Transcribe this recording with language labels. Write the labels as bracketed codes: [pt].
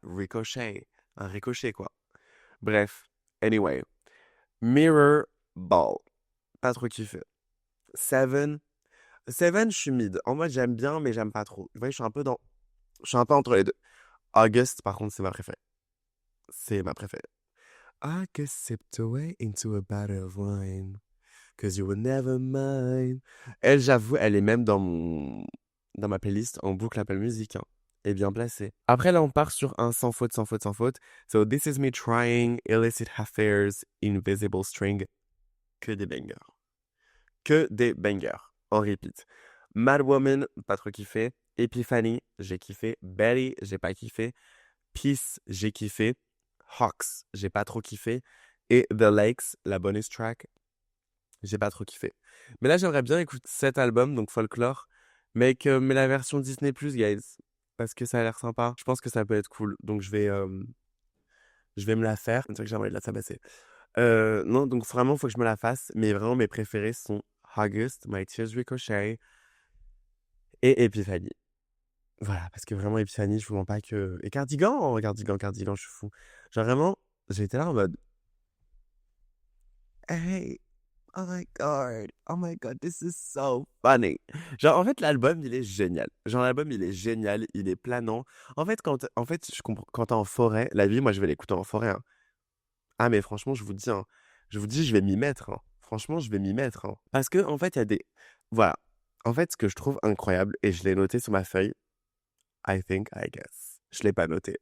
[fr] Ricochet. Un ricochet, quoi. Bref. Anyway. Mirror Ball. Pas trop kiffé. Seven. Seven, je suis mid. En mode, j'aime bien, mais j'aime pas trop. Vous voyez, je suis un peu entre les deux. August, par contre, c'est ma préférée. C'est ma préférée. [en] I could sip away into a bottle of wine, 'cause you were never mine. [fr] Elle, j'avoue, elle est même dans ma playlist en boucle Apple Music, hein. Et bien placée. Après, là, on part sur un sans faute, sans faute, sans faute. So, This Is Me Trying, Illicit Affairs, Invisible String. Que des bangers. Que des bangers. En repeat. Mad Woman, pas trop kiffé. Epiphany, j'ai kiffé. Betty, j'ai pas kiffé. Peace, j'ai kiffé. Hawks, j'ai pas trop kiffé. Et The Lakes, la bonus track, j'ai pas trop kiffé. Mais là, j'aimerais bien écouter cet album, donc Folklore, mais la version Disney+, guys, parce que ça a l'air sympa. Je pense que ça peut être cool, donc je vais me la faire. C'est vrai que j'aimerais la tabasser. Non, donc vraiment, faut que je me la fasse, mais vraiment, mes préférés sont August, My Tears Ricochet et Epiphany. Voilà, parce que vraiment, Epiphany, je vous mens pas que... Et Cardigan, Cardigan, je suis fou. Genre vraiment, j'ai été là en mode... [en] Hey, oh my god, this is so funny. [fr] Genre, en fait, l'album, il est génial. Genre, l'album, il est génial, il est planant. En fait, je comprends, quand t'es en forêt, la vie, moi, je vais l'écouter en forêt, hein. Ah, mais franchement, je vous dis, hein, je vais m'y mettre, hein. Franchement, je vais m'y mettre, hein. Parce que, en fait, il y a des... Voilà. En fait, ce que je trouve incroyable, et je l'ai noté sur ma feuille, I think, I guess. Je l'ai pas noté.